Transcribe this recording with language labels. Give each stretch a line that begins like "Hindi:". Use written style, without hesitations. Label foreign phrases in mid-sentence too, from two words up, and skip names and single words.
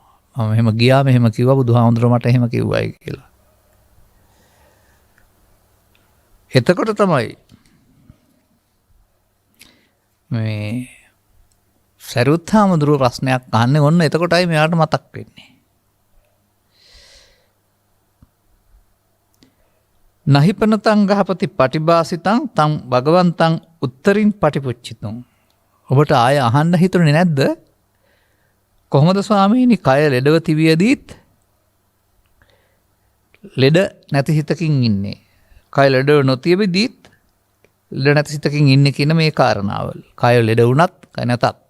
Sinhala: මම මෙහෙම ගියා මෙහෙම කිව්වා බුදුහාමුදුරුවෝ මට එහෙම කිව්වයි කියලා. එතකොට තමයි මේ සරුත් හාමුදුරුවෝ ප්‍රශ්නයක් අහන්නේ ඔන්න එතකොටයි මෙයාට මතක් වෙන්නේ.
Pali: නහිපනතං ගහපති පටිභාසිතං තං භගවන්තං උත්තරින් පටිපුච්චිතුං.
Sinhala: ඔබට ආය අහන්න හිතුනේ නැද්ද? කොහොමද ස්වාමීනි කය ලෙඩව තිබියදීත් ලෙඩ නැති හිතකින් ඉන්නේ. කය ලෙඩව නොතිබෙදීත් ලෙඩ නැති හිතකින් ඉන්නේ කියන මේ කාරණාවල්. කය ලෙඩ වුණත් කය නැතත්.